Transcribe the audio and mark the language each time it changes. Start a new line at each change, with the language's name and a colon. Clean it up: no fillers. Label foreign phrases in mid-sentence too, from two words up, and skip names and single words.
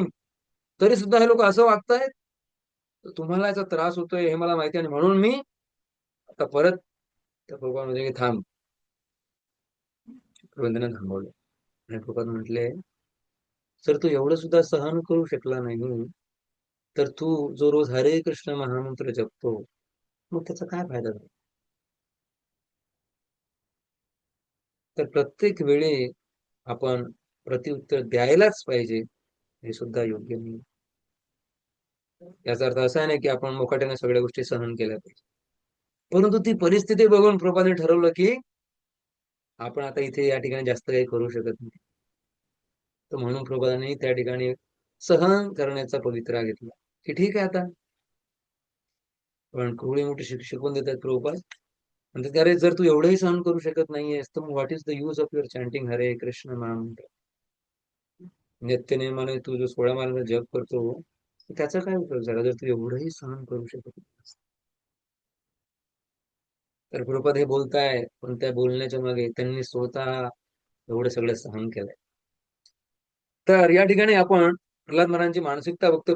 Marathi: तरी सुद्धा हे लोक असं वागतायत. तर तुम्हाला याचा त्रास होतोय हे मला माहिती आहे, आणि म्हणून मी आता परत त्या प्रभुपाद म्हणजे की थांब. प्रबंधाने थांबवलं आणि प्रभुपाद म्हटले, सर तू एवढं सुद्धा सहन करू शकला नाही, तर तू जो रोज हरे कृष्ण महामंत्र जपतो, मग त्याचा काय फायदा झाला? तर प्रत्येक वेळी आपण प्रत्युत्तर द्यायलाच पाहिजे, हे सुद्धा योग्य नाही. याचा अर्थ असा नाही की आपण मुकाट्याने सगळ्या गोष्टी सहन केल्या पाहिजे. परंतु ती परिस्थिती बघून प्रभुपादांनी ठरवलं की आपण आता इथे या ठिकाणी जास्त काही करू शकत नाही. तर म्हणून प्रभुपादांनी त्या ठिकाणी सहन करण्याचा पवित्रा घेतला की ठीक आहे आता. पण केवढी मोठी शिकवून देतात प्रभुपाद. म्हणजे की, अरे जर तू एवढंही सहन करू शकत नाहीयेस, तर मग
English: what is the use of your chanting
Marathi: हरे कृष्ण महामंत्र? नित्यनेमाने तू जो 16 माळांचा जप करतो, तर त्याचा काय उपयोग झाला जर तू एवढंही सहन करू शकत नाहीस? तर प्रभुपाद हे बोलताय, पण त्या बोलण्याच्या मागे त्यांनी स्वतः एवढं सगळं सहन केलंय. तर या ठिकाणी आपण प्रल्हाद महाराजांची मानसिकता बघतो.